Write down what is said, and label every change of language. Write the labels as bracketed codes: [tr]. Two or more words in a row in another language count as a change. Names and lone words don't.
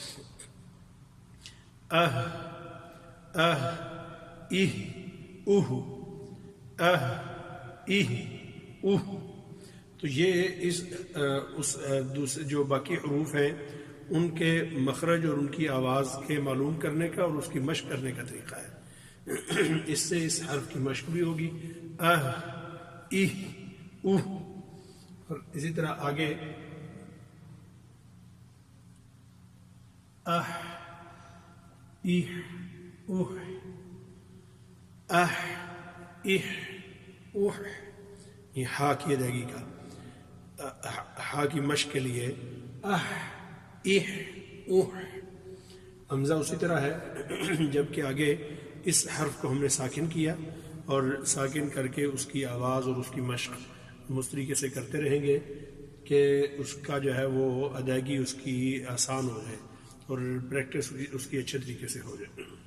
[ur] تو یہ اس دوسرے جو باقی حروف ہیں ان کے مخرج اور ان کی آواز کے معلوم کرنے کا اور اس کی مشق کرنے کا طریقہ ہے. اس سے اس حرف کی مشق بھی ہوگی. इह उह, اور اسی طرح آگے اہ اہ اوہ اہ اہ اوہ، یہ ہا کی ادائیگی کا ہا کی مشق کے لیے اہ اہ اوہ۔ حمزہ اسی طرح ہے جبکہ آگے اس حرف کو ہم نے ساکن کیا اور ساکن کر کے اس کی آواز اور اس کی مشق اس طریقے سے کرتے رہیں گے کہ اس کا جو ہے وہ ادائیگی اس کی آسان ہو جائے اور پریکٹس اس کی اچھے طریقے سے ہو جائے۔